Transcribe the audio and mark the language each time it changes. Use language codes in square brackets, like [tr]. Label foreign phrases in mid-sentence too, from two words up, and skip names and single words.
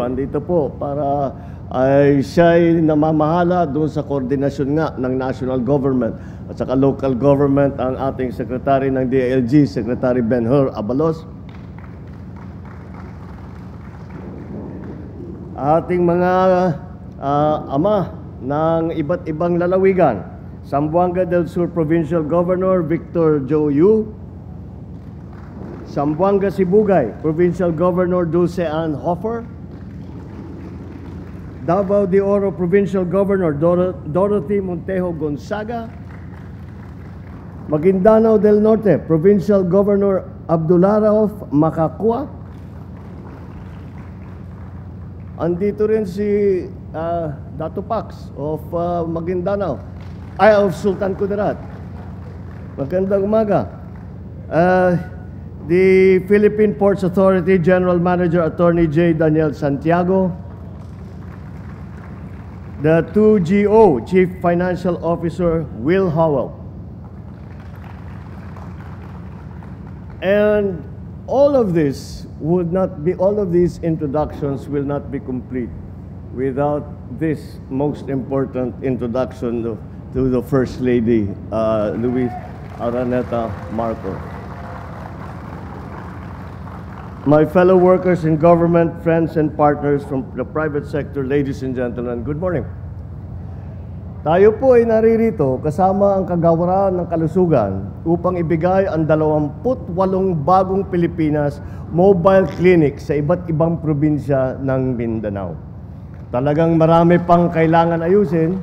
[tl] Andito po para ay siya'y namamahala doon sa koordinasyon nga ng [en] national government [tl] at saka [en] local government [tl] ang ating Secretary ng DILG, Secretary Ben-Hur Abalos. Ating mga ama ng iba't ibang lalawigan, Zamboanga del Sur Provincial Governor Victor Jo Yu, Zamboanga Sibugay Provincial Governor Dulce Ann Hofer, Davao de Oro Provincial Governor Dorothy Montejo Gonzaga, Maguindanao del Norte Provincial Governor Abdullah Rauf Makakua. Andito rin si Dato Pax of Maguindanao, of Sultan Kudarat. Magandang umaga. [en] The Philippine Ports Authority General Manager Attorney J. Daniel Santiago, the 2GO Chief Financial Officer Will Howell. And all of these introductions will not be complete without this most important introduction to the First Lady, Luis Araneta Marco. My fellow workers in government, friends and partners from the private sector, ladies and gentlemen, good morning. [tl] Tayo po ay naririto kasama ang Kagawaran ng Kalusugan upang ibigay ang 28 bagong Pilipinas [en] mobile clinic [tl] sa iba't ibang probinsya ng Mindanao. Talagang marami pang kailangan ayusin.